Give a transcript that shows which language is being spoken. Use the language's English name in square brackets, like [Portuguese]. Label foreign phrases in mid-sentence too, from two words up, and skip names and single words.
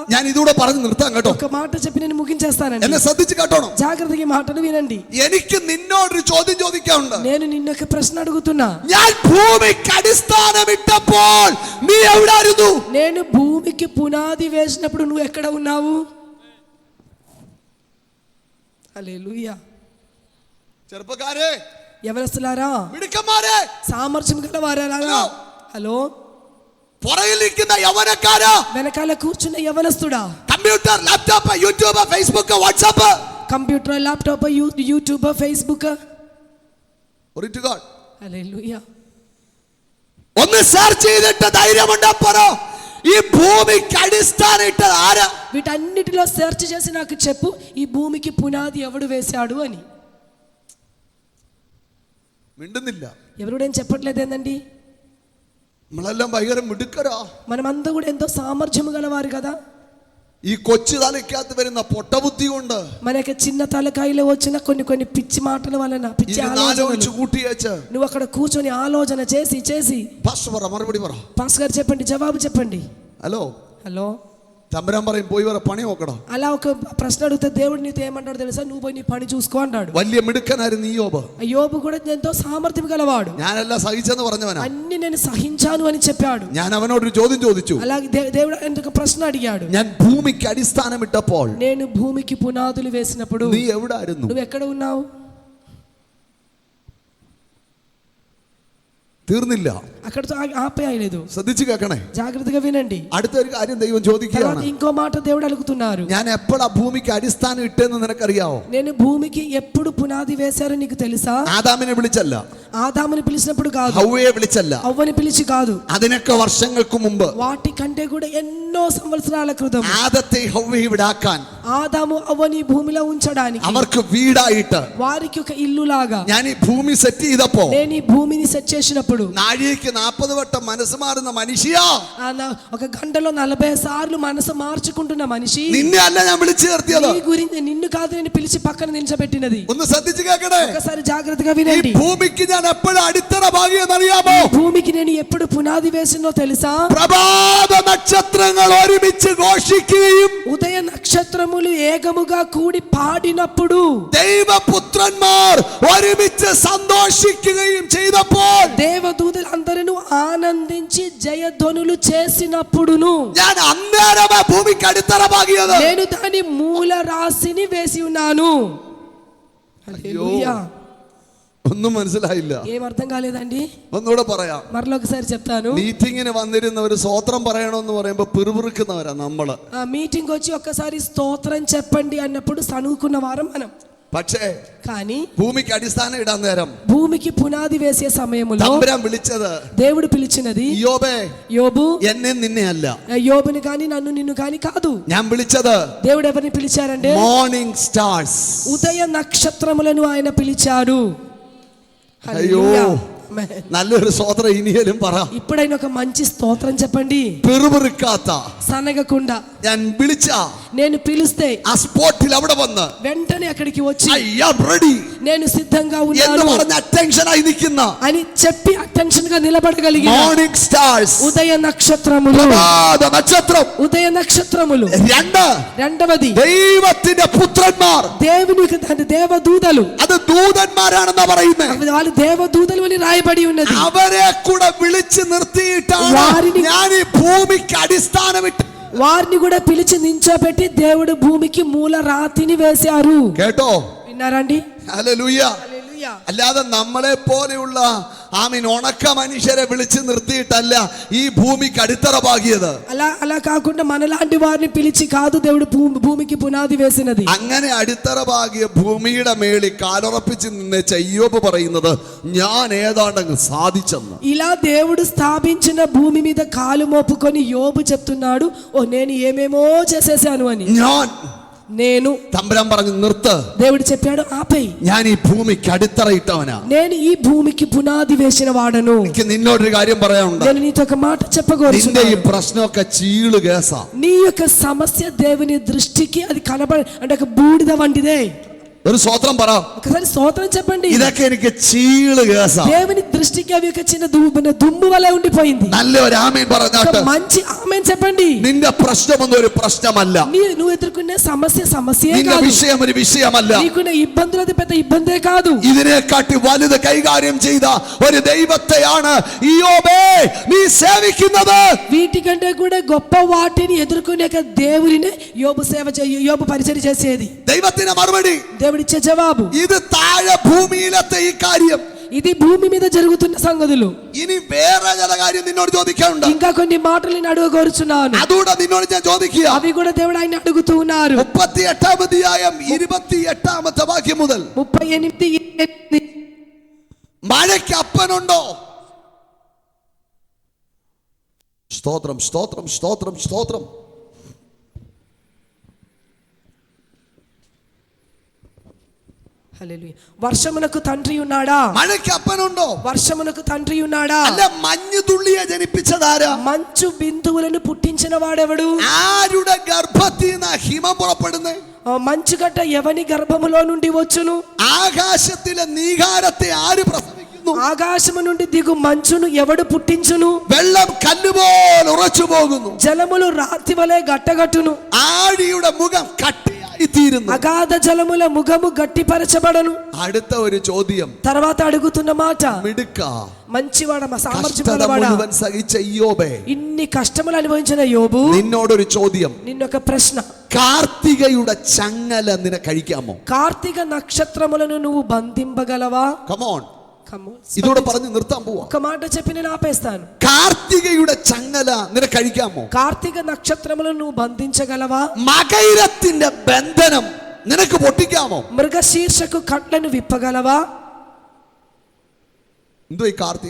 [Malayalam] ഞാൻ ഇതൂടെ പറഞ്ഞു നിർത്താം കേട്ടോ. [Telugu] ఒక మాట చెప్పి నేను ముగించేస్తానండి. [Malayalam] എന്നെ ശ്രദ്ധിച്ച് കേട്ടോണം. [Telugu] జాగ్రత్తగా ఈ మాటను వినండి. [Malayalam] എനിക്ക് നിന്നോടൊരു ചോദ്യം ചോദിക്കാനുണ്ട്. [Telugu] నేను నిన్న ఒక ప్రశ్న అడుగుతున్నా. [Malayalam] ഞാൻ ഭൂമിക്ക് അടിസ്ഥാനമിട്ടപ്പോൾ നീ എവിടായിരുന്നു? [Telugu] నేను భూమికి పునాది వేసినప్పుడు నువ్వు ఎక్కడ ఉన్నావు? హల్లెలూయా. [Malayalam] ചെറുപ്പക്കാരെ, [Telugu] యవనస్తులారా, [Malayalam] മിടുക്കന്മാരെ, [Telugu] సామర్థ్యం గలవారా, హలో, [Malayalam] പുറകിലിരിക്കുന്ന യവനക്കാരാ, [Telugu] వెనకాల కూర్చున్న యవనస్తుడా, [Malayalam] കമ്പ്യൂട്ടർ, ലാപ്ടോപ്പ്, യൂട്യൂബ്, ഫേസ്ബുക്ക്, വാട്സാപ്പ്, [Telugu] కంప్యూటర్, ల్యాప్టాప్, యూట్యూబ్, ఫేస్బుక్, హల్లెలూయా. [Malayalam] ഒന്ന് സെർച്ച് ചെയ്തിട്ട് ധൈര്യമുണ്ടപ്പറോ, ഈ ഭൂമിക്ക് അടിസ്ഥാനം ഇട്ടത് ആരാ? [Telugu] వీటన్నిటిలో సెర్చ్ చేసి నాకు చెప్పు, ఈ భూమికి పునాది ఎవడు వేశాడు అని. [Malayalam] മിണ്ടുന്നില്ല. [Telugu] ఎవరుడేం చెప్పట్లేదు ఏందండి? [Malayalam] നമ്മളെല്ലാം ഭയങ്കര മിടുക്കരാ. [Telugu] మనమంతా కూడా ఎంతో సామర్థ్యము గలవారు కదా. [Malayalam] ഈ കൊച്ചു തലയ്ക്കകത്ത് വരുന്ന പൊട്ടബുദ്ധി കൊണ്ട്, [Telugu] మన యొక్క చిన్న తలకాయలో వచ్చిన కొన్ని పిచ్చి మాటల వలన, పిచ్చి ఆలోచనలు, [Malayalam] കൂട്ടിയച്ച് [Telugu] నువ్వు అక్కడ కూర్చొని ఆలోచన చేసి [Malayalam] പാസ്റ്റർ പറ, മറുപടി പറ. [Telugu] పాస్ గారు చెప్పండి, జవాబు చెప్పండి. [Malayalam] ഹലോ, [Telugu] హలో, [Malayalam] തമ്പുരാൻ പറയും പോയി വരെ പണി നോക്കടാ. [Telugu] అలా ఒక ప్రశ్న అడిగితే దేవుడు నీతో ఏమంటాడు తెలుసా? నువ్వు పోయి నీ పని చూసుకో అంటాడు. [Malayalam] വലിയ മിടുക്കനായിരുന്നു ഈ യോബ്. [Telugu] యోబు కూడా ఎంతో సామర్థ్యం గలవాడు. [Malayalam] ഞാനെല്ലാം സഹിച്ചെന്ന് പറഞ്ഞവനാ. [Telugu] అన్ని నేను సహించాను అని చెప్పాడు. [Malayalam] ഞാൻ അവനോടൊരു ചോദ്യം ചോദിച്ചു. [Telugu] అలాగే దేవుడు ఎందుకు ప్రశ్న అడిగాడు. [Malayalam] ഞാൻ ഭൂമിക്ക് അടിസ്ഥാനമിട്ടപ്പോൾ [Telugu] నేను భూమికి పునాదులు వేసినప్పుడు [Malayalam] നീ എവിടായിരുന്നു? [Telugu] నువ్వు ఎక్కడ ఉన్నావు? [Malayalam] തീർന്നില്ല. [Telugu] అక్కడతో ఆపేయలేదు. [Malayalam] ശ്രദ്ധിച്ചു കേൾക്കണേ, [Telugu] జాగ్రత్తగా వినండి. [Malayalam] അടുത്തൊരു കാര്യം ദൈവം ചോദിക്കുകയാണ്. [Telugu] ఇంకో మాట దేవుడు అడుగుతున్నారు. [Malayalam] ഞാൻ എപ്പോഴാ ഭൂമിക്ക് അടിസ്ഥാനം ഇട്ടെന്ന് നിനക്കറിയാവോ? [Telugu] నేను భూమికి ఎప్పుడు పునాది వేశారో నీకు తెలుసా? [Malayalam] ആദാമിനെ വിളിച്ചല്ല, [Telugu] ఆదాముని పిలిచినప్పుడు కాదు, [Malayalam] ഹവ്വയെ വിളിച്ചല്ല, [Telugu] అవ్వని పిలిచి కాదు, [Malayalam] അതിനൊക്കെ വർഷങ്ങൾക്ക് മുമ്പ് [Telugu] వాటి కంటే కూడా ఎన్నో సంవత్సరాల క్రితం [Malayalam] ആദത്തെ ഹവ്വയെ വിടാക്കാൻ, [Telugu] ఆదాము అవ్వని భూమిలో ఉంచడానికి, [Malayalam] അവർക്ക് വീടായിട്ട് [Telugu] వారికి ఒక ఇల్లు లాగా [Malayalam] ഞാൻ ഈ ഭൂമി സെറ്റ് ചെയ്തപ്പോ, [Telugu] నేను ఈ భూమిని సెట్ చేసినప్పుడు, [Malayalam] നാഴികയ്ക്ക് 40 വട്ടം മനസ്സ് മാറുന്ന മനുഷ്യ, [Telugu] ఒక గంటలో 40 సార్లు మనసు మార్చుకుంటున్న మనిషి, [Malayalam] നിന്നെ അല്ല ഞാൻ വിളിച്ചു നിർത്തിയത്. [Telugu] నీ గురించి నిన్ను కాదు నేను పిలిచి పక్కన నిల్చబెట్టినది. [Malayalam] ഒന്ന് ശ്രദ്ധിച്ചു കേൾക്കണേ. [Telugu] ఒకసారి జాగ్రత్తగా [Malayalam] ഈ [Telugu] వినండి. [Malayalam] ഭൂമിക്ക് ഞാൻ എപ്പോഴും അടിത്തറ പാകിയെന്നറിയാമോ? [Telugu] భూమికి నేను ఎప్పుడు పునాది వేసినో తెలుసా? [Malayalam] പ്രഭാത നക്ഷത്രങ്ങൾ ഒരുമിച്ച് ഘോഷിക്കുകയും [Telugu] ఉదయ నక్షత్రములు ఏకముగా కూడి పాడినప్పుడు, [Malayalam] ദൈവപുത്രന്മാർ ഒരുമിച്ച് സന്തോഷിക്കുകയും ചെയ്തപ്പോൾ, [Telugu] దేవదూతలందరూ ఆనందించి జయధ్వనులు చేసినప్పుడును, [Malayalam] ഞാൻ അന്നേരമേ ഭൂമിക്ക് അടിത്തറ പാകിയത്. [Telugu] నేను దాని మూల రాశిని వేసి ఉన్నాను. హల్లెలూయా. [Malayalam] ഒന്നും മനസ്സിലായില്ല. [Telugu] ఏం అర్థం కాలేదండి? [Malayalam] ഒന്നുകൂടെ പറയാം. [Telugu] మరొకసారి చెప్తాను. [Malayalam] മീറ്റിങ്ങിന് വന്നിരുന്ന ഒരു സ്വോത്രം പറയണമെന്ന് പറയുമ്പോ പിറുപിറുക്കുന്നവരാ നമ്മള്. [Telugu] ఆ మీటింగ్ వచ్చి ఒక్కసారి స్తోత్రం చెప్పండి అన్నప్పుడు సనుకున్న వారం మనం. [Malayalam] പക്ഷേ [Telugu] కానీ [Malayalam] ഭൂമിക്ക് അടിസ്ഥാനം ഇടാൻ നേരം [Telugu] భూమికి పునాది వేసే సమయములో [Malayalam] തമ്പുരാൻ വിളിച്ചത് [Telugu] దేవుడు పిలిచినది [Malayalam] യോബേ [Telugu] యోబు [Malayalam] എന്നെ നിന്നെ അല്ല, [Telugu] యోబుని కానీ నన్ను నిన్ను కానీ కాదు. [Malayalam] ഞാൻ വിളിച്ചത് [Telugu] దేవుడు ఎవరిని పిలిచారంటే [English] morning stars. [Telugu] ఉదయ నక్షత్రములను ఆయన పిలిచాడు. [Malayalam] അയ്യോ, [Telugu] హల్లెలూయా. [Malayalam] നല്ലൊരു സ്വോത്രം ഇനിയും പറ. [Telugu] ఇప్పుడైనా ఒక మంచి స్తోత్రం చెప్పండి. [Malayalam] പിറുപിറുക്കാത്ത [Telugu] సనగకుండా [Malayalam] ഞാൻ വിളിച്ച [Telugu] నేను పిలిస్తే [Malayalam] ആ സ്പോട്ടിൽ അവിടെ വന്ന് [Telugu] వెంటనే అక్కడికి వచ్చి [English] I am ready [Telugu] నేను సిద్ధంగా [Malayalam] എന്ന് [Telugu] ఉన్నాను [Malayalam] പറഞ്ഞ അറ്റൻഷനായി നിൽക്കുന്ന [Telugu] అని చెప్పి అటెన్షన్ గా నిలబడగలిగిన [English] morning stars, [Telugu] ఉదయ నక్షత్రములు. [Malayalam] പ്രഭാത നക്ഷത്രം. [Telugu] ఉదయ నక్షత్రములు. రెండవది [Malayalam] ദൈവത്തിന്റെ പുത്രന്മാർ. [Telugu] దేవుని యొక్క దేవదూతలు. [Malayalam] അത് ദൂതന്മാരാണെന്നാ പറയുന്നത്. [Telugu] వాళ్ళు దేవదూతలు అని రాయబడి ఉన్నది. [Malayalam] അവരെ കൂടെ വിളിച്ചു നിർത്തിയിട്ടാണ് ഞാൻ ഈ ഭൂമിക്ക് അടിസ്ഥാനമിട്ട്. [Telugu] వారిని కూడా పిలిచి నించోబెట్టి దేవుడు భూమికి మూల రాతిని వేశారు. [Malayalam] കേട്ടോ? [Telugu] విన్నారండి? [Malayalam] ഹല്ലേലൂയ. [Telugu] హల్లెలూయా. [Malayalam] അല്ലാതെ നമ്മളെ പോലെയുള്ള ഉണക്ക മനുഷ്യരെ വിളിച്ചു നിർത്തിയിട്ടല്ല ഈ ഭൂമിക്ക് അടിത്തറ പാകിയത്. [Telugu] అలా కాకుండా మనలాంటి వారిని పిలిచి కాదు దేవుడు భూమికి పునాది వేసినది. [Malayalam] അങ്ങനെ അടിത്തറ പാകിയ ഭൂമിയുടെ മേളിൽ കാലുറപ്പിച്ച് നിന്ന് ഇയ്യോബ് പറയുന്നത് ഞാൻ ഏതാണ്ടങ്ങ് സാധിച്ചെന്ന്. [Telugu] ఇలా దేవుడు స్థాపించిన భూమి మీద కాలు మోపుకొని యోబు చెప్తున్నాడు, ఓ నేను ఏమేమో చేసేసాను అని. నేను [Malayalam] തമ്പുരാൻ പറഞ്ഞു നിർത്ത്. [Telugu] దేవుడు చెప్పాడు ఆపేయ్. [Malayalam] ഞാൻ ഈ ഭൂമിക്ക് അടിത്തറ ഇട്ടവനാ. [Telugu] నేను ఈ భూమికి పునాది వేసిన వాడను. [Malayalam] എനിക്ക് നിന്നോടൊരു കാര്യം പറയാനുണ്ട്. [Telugu] నేను నీతో ఒక మాట [Malayalam] നിന്റെ ഈ [Telugu] చెప్పగోరుచున్నాను. [Malayalam] പ്രശ്നമൊക്കെ ചീള് കേസാ. [Telugu] నీ యొక్క సమస్య దేవుని దృష్టికి అది అంటే ఒక బూడిద వంటిదే. [Malayalam] ഒരു സ്വോത്രം പറ. [Telugu] ఒకసారి స్తోత్రం చెప్పండి. [Malayalam] ഇതൊക്കെ എനിക്ക് ചീള് കേസാ. [Telugu] దేవుని దృష్టికి అవి ఒక చిన్న దుమ్ము వలె ఉండిపోయింది. [Malayalam] നല്ലൊരു ആമേൻ പറഞ്ഞാട്ട്. [Telugu] మంచి ఆమేన్ చెప్పండి. [Malayalam] നിന്റെ പ്രശ്നമൊന്നും ഒരു പ്രശ്നമല്ല. [Telugu] నువ్వు ఎదుర్కొనే సమస్యే [Malayalam] നിന്റെ [Telugu] కాదు. [Malayalam] വിഷയം ഒരു വിഷയമല്ല. [Telugu] నీకున్న ఇబ్బందులు అది పెద్ద ఇబ్బందే కాదు. [Malayalam] ഇതിനെക്കാട്ടി വലുത് കൈകാര്യം ചെയ്ത ഒരു ദൈവത്തെയാണ് ഇയ്യോബേ നീ സേവിക്കുന്നത്. [Telugu] వీటికంటే కూడా గొప్ప వాటిని ఎదుర్కొనే దేవుడిని యోబు పరిచర్య చేసేది. [Malayalam] ദൈവത്തിന്റെ മറുപടി, [Telugu] దేవుడిచ్చే జవాబు, [Malayalam] ഇത് താഴെ ഭൂമിയിലത്തെ ഈ കാര്യം. [Telugu] ఇది భూమి మీద జరుగుతున్న సంగతులు. [Malayalam] ഇനി വേറെ ചില കാര്യം നിന്നോട് ചോദിക്കാനുണ്ട്. [Telugu] ఇంకా కొన్ని మాటలు నేను అడగగోరుచున్నాను. [Malayalam] അതുകൂടെ നിന്നോട് ഞാൻ ചോദിക്കുക. [Telugu] అవి కూడా దేవుడు ఆయన అడుగుతూ ఉన్నారు. [Malayalam] 38 അധ്യായം 28 വാക്യം മുതൽ 38 മഴയ്ക്ക് അപ്പനുണ്ടോ? സ്തോത്രം സ്തോത്രം സ്തോത്രം സ്തോത്രം. [Telugu] హల్లెలూయా. వర్షమునకు తండ్రి ఉన్నాడా? [Malayalam] മഴയ്ക്ക് അപ്പനുണ്ടോ? [Telugu] వర్షమునకు తండ్రి ఉన్నాడా? [Malayalam] അല്ല, മഞ്ഞു തുള്ളിയെ ജനിപ്പിച്ചതാരാ? [Telugu] మంచు బిందువులను పుట్టించిన వాడెవడు? [Malayalam] ആരുടെ ഗർഭത്തിൽ നിന്ന് ഹിമം പുറപ്പെടുന്നേ? [Telugu] మంచుగడ్డ ఎవని గర్భములో నుండి వచ్చును? [Malayalam] ആകാശത്തിലെ നീകാരത്തെ ആര് പ്രസവിക്കുന്നു? [Telugu] ఆకాశము నుండి దిగు మంచును ఎవడు పుట్టించును? [Malayalam] വെള്ളം കല്ലുപോലെ ഉറച്ചു പോകുന്നു. [Telugu] జలములు రాతి వలె గట్టగట్టును. [Malayalam] ആഴിയുടെ മുഖം കട്ടിയായി തീരുന്നു. [Telugu] అగాధ జలముల ముఖము గట్టిపరచబడను. [Malayalam] അടുത്ത ഒരു ചോദ്യം. [Telugu] తర్వాత అడుగుతున్న మాట, [Malayalam] മിടുക്ക [Telugu] మంచివాడ సామర్థ్యం [Malayalam] കഷ്ടത [Telugu] గలవాడా, [Malayalam] മുഴുവൻ സഹിച്ച ഇയ്യോബേ, [Telugu] ఇన్ని కష్టములు అనుభవించిన యోబు, [Malayalam] നിന്നോടൊരു ചോദ്യം. [Telugu] నిన్నొక ప్రశ్న, [Malayalam] കാർത്തികയുടെ ചങ്ങല നിനക്ക് കഴിക്കാമോ? [Telugu] కార్తీక నక్షత్రములను నువ్వు బంధింపగలవా? [Malayalam] കമോൺ, ഇതോടെ പറഞ്ഞ് നിർത്താൻ പോവാ. [Telugu] ఒక మాట చెప్పి నేను ఆపేస్తాను. [Malayalam] കാർത്തികയുടെ ചങ്ങല നിനക്ക് കഴിക്കാമോ? [Telugu] కార్తీక నక్షత్రములను నువ్వు బంధించగలవా? [Malayalam] മകയിരത്തിന്റെ ബന്ധനം നിനക്ക് പൊട്ടിക്കാമോ? [Telugu] మృగశీర్షకు కట్లను విప్పగలవా? [Malayalam] എന്തോ ഈ കാർത്തിക?